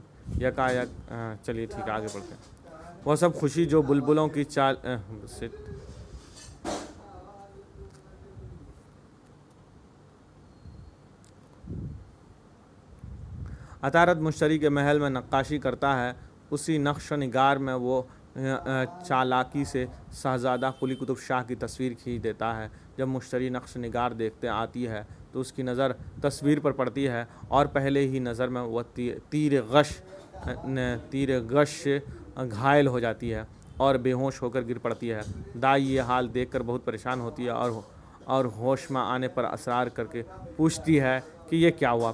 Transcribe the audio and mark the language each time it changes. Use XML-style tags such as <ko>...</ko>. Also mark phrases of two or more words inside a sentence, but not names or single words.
<ur>یکایک چلیے ٹھیک ہے آگے بڑھتے ہیں۔ وہ سب خوشی جو بلبلوں کی چال عطارد مشتری کے محل میں نقاشی کرتا ہے، اسی نقش و نگار میں وہ چالاکی سے شہزادہ قلی قطب شاہ کی تصویر کھینچ دیتا ہے۔ جب مشتری نقش و نگار دیکھتے آتی ہے تو اس کی نظر تصویر پر پڑتی ہے اور پہلے ہی نظر میں وہ تیر غش گھائل ہو جاتی ہے اور بے ہوش ہو کر گر پڑتی ہے۔ دائی یہ حال دیکھ کر بہت پریشان ہوتی ہے اور ہوش میں آنے پر اصرار کر کے پوچھتی ہے کہ یہ کیا ہوا۔</ur>